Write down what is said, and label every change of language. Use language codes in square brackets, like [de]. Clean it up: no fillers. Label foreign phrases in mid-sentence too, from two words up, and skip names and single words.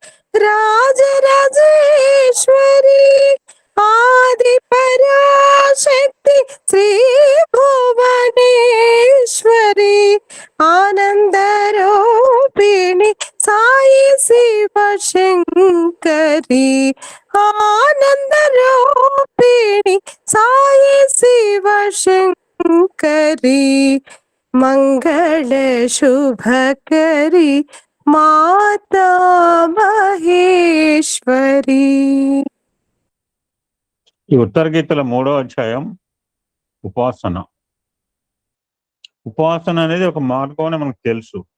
[sa] राजराजेश्वरी, आदि पराशक्ति श्री भुवनेश्वरी, आनंद रूपिणी साई शिव शंकरी, आनंद रूपिणी साई शिव शंकरी, శంకరి మంగళ శుభకరి మాతా మహేశ్వరి. [te] ఈ ఉత్తర గీతల 3వ అధ్యాయం ఉపాసన. ఉపాసన అనేది ఒక మార్గం అని మనకు తెలుసు.